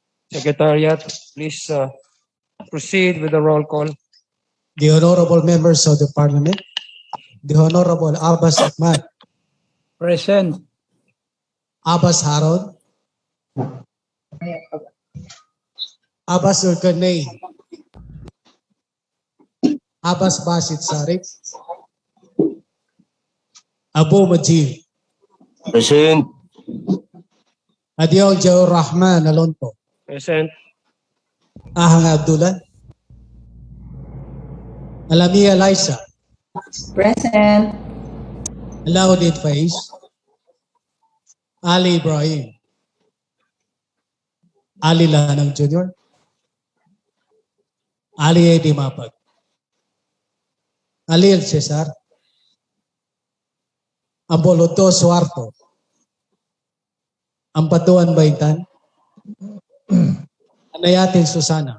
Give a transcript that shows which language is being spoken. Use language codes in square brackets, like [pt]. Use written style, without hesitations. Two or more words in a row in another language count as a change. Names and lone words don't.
[en] Secretariat, please proceed with the roll call. The honorable members of the Parliament, the Honorable Abbas Ahmad, Present. Abbas Harod, Abbas Zulkarnain, Abbas Basit Sarif, Abu Majid, Present. Adiel Jaur Rahman Alonto, Present. Ahang Abdullah, Alamia Laisa, Present. Alauddin Faiz, Ali Ibrahim, Ali Lanang Jr., Ali Edi Mapag, Ali El Cesar, Amboloto Suarto, Ampatuan Baitan, Anayatin Susana,